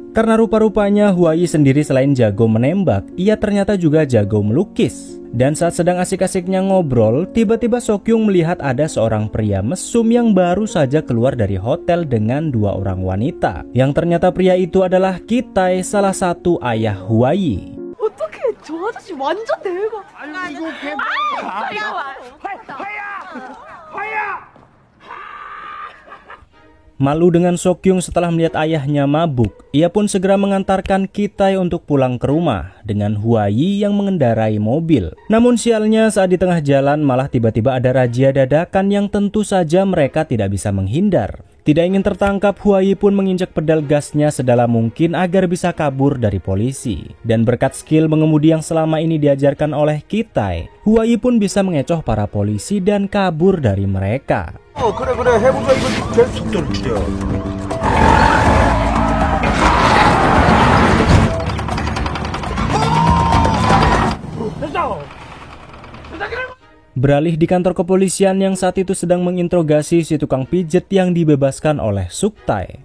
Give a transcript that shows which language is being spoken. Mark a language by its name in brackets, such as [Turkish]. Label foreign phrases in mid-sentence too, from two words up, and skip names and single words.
[Indonesian] Karena rupa-rupanya Huayi sendiri selain jago menembak, ia ternyata juga jago melukis. Dan saat sedang asik-asiknya ngobrol, tiba-tiba Sokyung melihat ada seorang pria mesum yang baru saja keluar dari hotel dengan dua orang wanita. Yang ternyata pria itu adalah Kitai, salah satu ayah Huayi. [Korean] 저 아저씨 완전 대박. 아유 이거 [Indonesian] Malu dengan Sokyung setelah melihat ayahnya mabuk, ia pun segera mengantarkan Kitai untuk pulang ke rumah dengan Huayi yang mengendarai mobil. Namun sialnya saat di tengah jalan malah tiba-tiba ada razia dadakan yang tentu saja mereka tidak bisa menghindar. Tidak ingin tertangkap, Huayi pun menginjak pedal gasnya sedalam mungkin agar bisa kabur dari polisi. Dan berkat skill mengemudi yang selama ini diajarkan oleh Kitai, Huayi pun bisa mengecoh para polisi dan kabur dari mereka. [Korean] 그래 해보자 이거 제일 속도를 줄여. [Indonesian] Beralih di kantor kepolisian yang saat itu sedang menginterogasi si tukang pijet yang dibebaskan oleh Suktai.